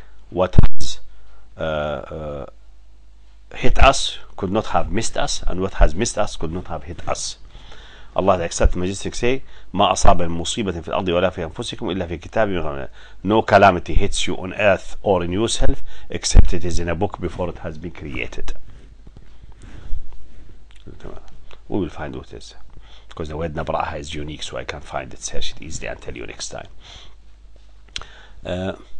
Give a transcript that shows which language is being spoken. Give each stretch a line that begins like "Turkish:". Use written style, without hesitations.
English: What has hit us could not have missed us, and what has missed us could not have hit us. Allah the Exalted Majestic say,
Arabic: ما أصاب من مصيبة في الأرض ولا في أنفسكم إلا في كتاب من قبل.
English: No calamity hits you on earth or in yourself except it is in a book before it has been created. We will find what it is, because the word nabraha is unique, so I can't find it. Search it easily and tell you next time.